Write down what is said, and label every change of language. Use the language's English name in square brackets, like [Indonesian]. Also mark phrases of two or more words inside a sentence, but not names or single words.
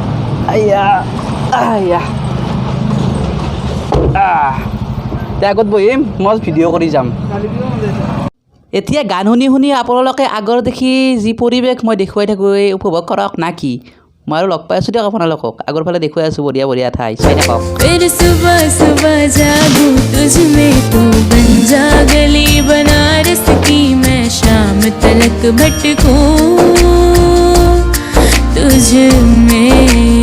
[Assamese] আগত বহিম মই ভিডিঅ' কৰি যাম এতিয়া গান শুনি আপোনালোকে আগৰ দেখি যি পৰিৱেশ মই দেখুৱাই থাকোঁ এই উপভোগ কৰক না কি মই আৰু লগ পাই আছোঁ দিয়ক আপোনালোকক আগৰ ফালে দেখুৱাই আছোঁ বঢ়িয়া ঠাই চাই থাকক [Hindi] फिर सुबह सुबह जागूं तुझ में तू बन जा गली बनारस की मैं शाम तलक भटकूं तुझ में